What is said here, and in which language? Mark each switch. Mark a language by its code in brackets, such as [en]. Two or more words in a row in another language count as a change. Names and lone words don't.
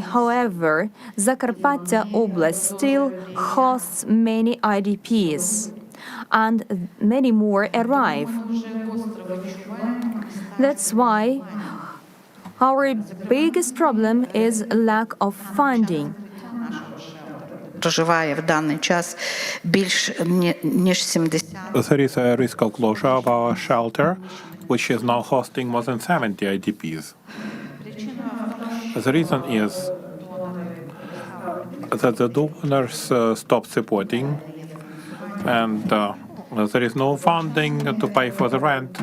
[en] However, Zakarpattia Oblast still hosts many IDPs, and many more arrive. That's why our biggest problem is lack of funding. [uk] Проживає в даний час більш ніж 70. [en] There is a risk of closure of our shelter, which is now hosting more than 70 IDPs. The reason is that the donors stopped supporting, and there is no funding to pay for the rent.